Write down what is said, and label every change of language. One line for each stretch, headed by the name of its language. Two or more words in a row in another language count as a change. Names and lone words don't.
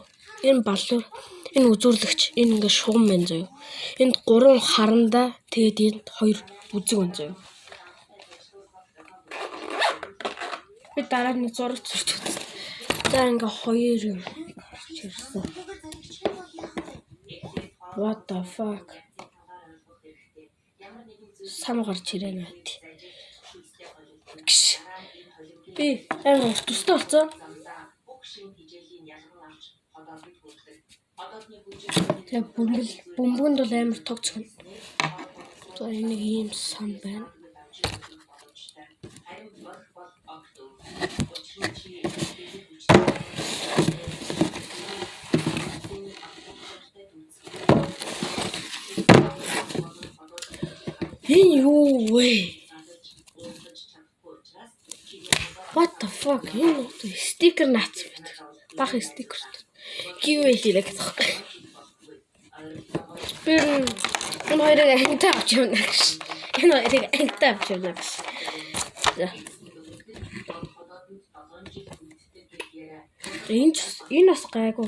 Mongolian: Энэ баллуур, энэ үзүүрлэгч, энэ ингээ шугам байна зөө. Энд 3 харандаа тэгээд энд 2 үзэг байна зөө. Би дараа нь зураг зурч үзсэн. За ингээ 2 юм чирсэн.
English: What the fuck?
Mongolian: Сам гарч ирээ нэ. Би амар тустай болсон. Тэгээ бөмбөнд бол амар тогтсон. За энэ ийм сан байна. Энэ юу вэ?
English: What the fuck?
Mongolian: Энэ стикер наац байт. Бах стикер. Гівээ хийлээ гэсэн. Энэ хоёрыг ангитаа авч явна гэж. Энэ хоёрыг ангитаа авч явна гэж. Энэ бас гайгүй.